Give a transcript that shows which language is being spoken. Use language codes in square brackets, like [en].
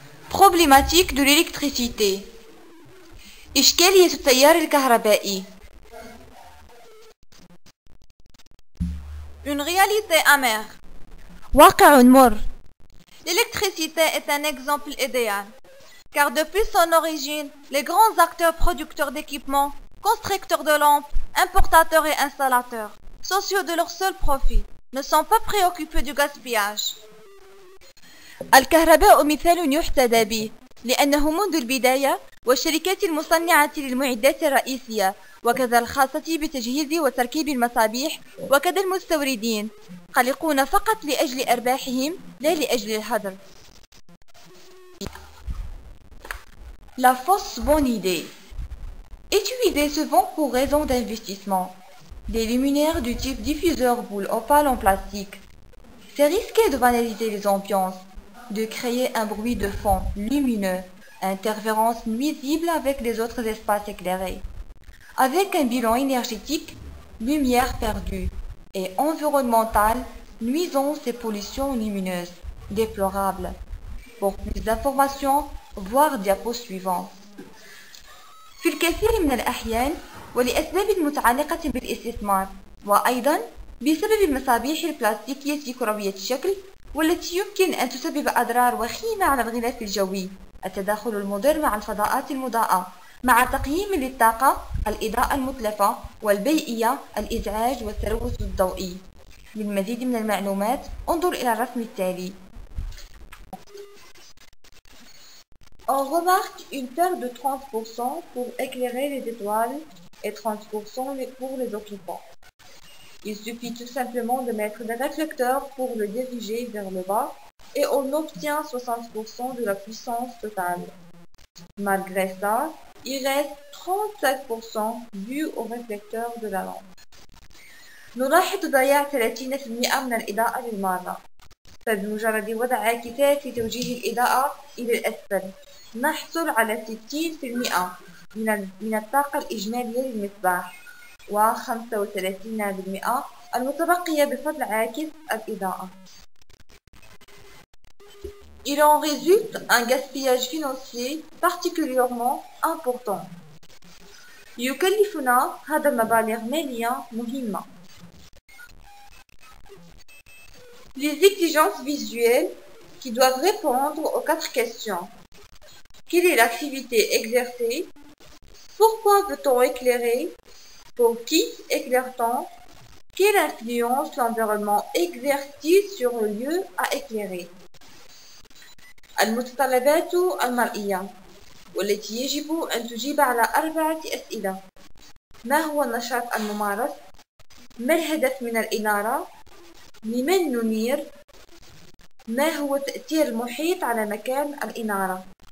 [fr] Problématique de l'électricité. [ar] إشكالية التيار الكهربائي. [fr] Une réalité amère. [ar] واقع مر. [fr] L'électricité est un exemple idéal, car depuis son origine, les grands acteurs producteurs d'équipements, constructeurs de lampes, importateurs et installateurs, sociaux de leur seul profit, ne sont pas préoccupés du gaspillage. [ar] الكهرباء مثال يحتذى به لأنه منذ البداية والشركات المصنعة للمعدات الرئيسية وكذا الخاصة بتجهيز وتركيب المصابيح وكذا المستوردين قلقون فقط لأجل أرباحهم لا لأجل الهدر. [fr] La fausse bonne idée. Utiliser souvent pour raison d'investissement des luminaires du type diffuseur boule opale en plastique. C'est risqué de banaliser les ambiances, de créer un bruit de fond lumineux, interférence nuisible avec les autres espaces éclairés, avec un bilan énergétique, lumière perdue, et environnemental, nuisance et pollution lumineuse, déplorable. Pour plus d'informations, voir diapo suivant. [ar] في الكثير من الأحيان ولأسباب متعلقة بالاستثمار وأيضا بسبب المصابيح البلاستيكية كروية الشكل والتي يمكن أن تسبب أضرار وخيمة على الغلاف الجوي، التداخل المضر مع الفضاءات المضاءة مع تقييم للطاقة، الإضاءة المتلفة والبيئية، الإزعاج والتلوث الضوئي. للمزيد من المعلومات انظر إلى الرسم التالي. [fr] On remarque une perte de 30% pour éclairer les étoiles et 30% pour les occupants. Il suffit tout simplement de mettre des réflecteurs pour le diriger vers le bas et on obtient 60% de la puissance totale. Malgré ça, il reste 37% dû au réflecteur de la lampe. [ar] نلاحظ ضياع 30% من الإضاءة للمارة، فبمجرد وضع عاكسات لتوجيه الإضاءة إلى الأسفل نحصل على 60% من الطاقة الإجمالية للمصباح و35% المتبقية بفضل عاكس الإضاءة. [fr] Il en résulte un gaspillage financier particulièrement important. [ar] يكلفنا هذا مبالغ مالية مهمة. [fr] Les exigences visuelles qui doivent répondre aux 4 questions. Quelle est l'activité exercée? Pourquoi veut-on éclairer? Pour qui éclaire-t-on? Quelle influence l'environnement exerce-t-il sur le lieu à éclairer? [ar] المتطلبات المرئية والتي يجب أن تجيب على 4 أسئلة. ما هو النشاط الممارس؟ ما الهدف من الإنارة؟ لمن ننير؟ ما هو تأثير المحيط على مكان الإنارة؟